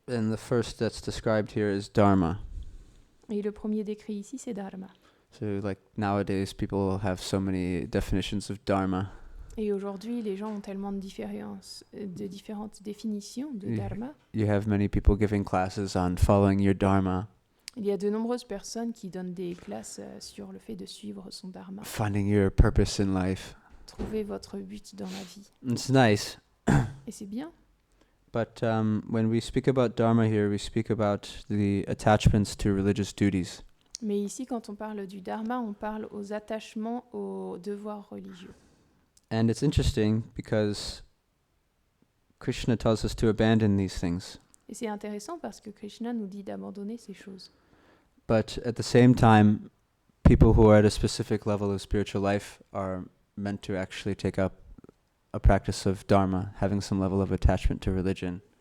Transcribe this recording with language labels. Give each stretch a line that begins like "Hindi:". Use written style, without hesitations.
English: And the first that's described here is Dharma.
French: Et le premier décrit ici, c'est Dharma.
English: So like nowadays people have so many definitions of Dharma.
French: Et aujourd'hui, les gens ont tellement de différentes définitions de Dharma.
English: You have many people giving classes on following your Dharma,
French: Il y a de nombreuses personnes qui donnent des classes sur le fait de suivre son Dharma.
English: finding your purpose in life.
French: Trouver votre but dans la vie.
English: It's nice.
French: Et c'est bien.
English: But when we speak about Dharma here, we speak about the attachments to religious duties.
French: Mais ici, quand on parle du Dharma, on parle aux attachements aux devoirs religieux.
English: And it's interesting because Krishna tells us to abandon these things.
French: Et c'est intéressant parce que Krishna nous dit d'abandonner ces choses.
English: But at the same time, people who are at a specific level of spiritual life are meant to actually take up a practice of Dharma, having some level of attachment to religion.